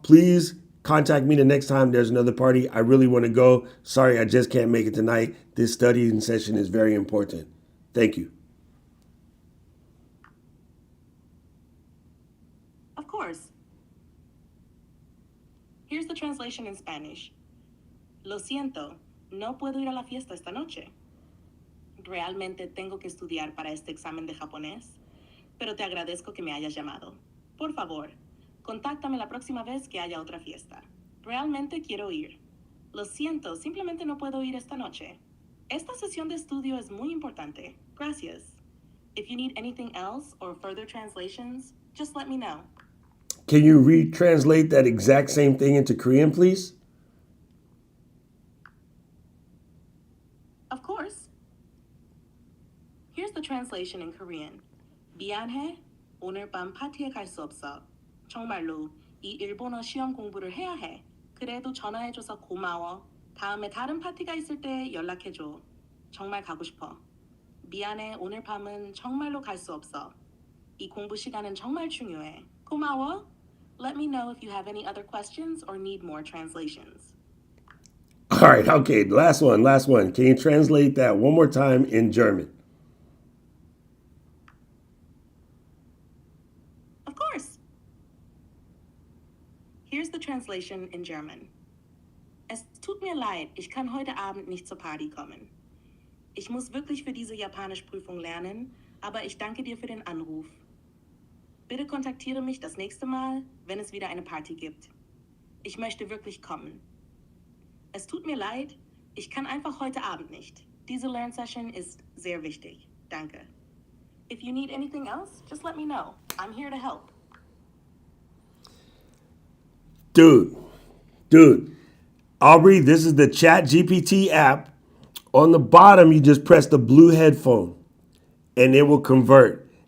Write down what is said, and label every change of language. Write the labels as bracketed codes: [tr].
[en] Please contact me the next time there's another party. I really want to go. Sorry, I just can't make it tonight. This studying session is very important. Thank you. Of course. Here's the translation in Spanish. [es] Lo siento, no puedo ir a la fiesta esta noche. Realmente tengo que estudiar para este examen de japonés, pero te agradezco que me hayas llamado. Por favor, contáctame la próxima vez que haya otra fiesta. Realmente quiero ir. Lo siento, simplemente no puedo ir esta noche. Esta sesión de estudio es muy importante. Gracias. [en] If you need anything else or further translations, just let me know. Can you retranslate that exact same thing into Korean, please? Of course. Here's the translation in Korean. [ko] 미안해. 오늘 밤 파티에 갈 수 없어. 정말로 이 일본어 시험 공부를 해야 해. 그래도 전화해줘서 고마워. 다음에 다른 파티가 있을 때 연락해줘. 정말 가고 싶어. 미안해. 오늘 밤은 정말로 갈 수 없어. 이 공부 시간은 정말 중요해. 고마워. [en] Let me know if you have any other questions or need more translations. All right, okay, last one. Can you translate that one more time in German? Of course. Here's the translation in German. [de] Es tut mir leid, ich kann heute Abend nicht zur Party kommen. Ich muss wirklich für diese Japanischprüfung lernen, aber ich danke dir für den Anruf. Bitte kontaktiere mich das nächste Mal, wenn es wieder eine Party gibt. Ich möchte wirklich kommen. Es tut mir leid, ich kann einfach heute Abend nicht. Diese Lernsession ist sehr wichtig. Danke. [en] If you need anything else, just let me know. I'm here to help. Dude, Aubrey, this is the ChatGPT app. On the bottom, you just press the blue headphone and it will convert.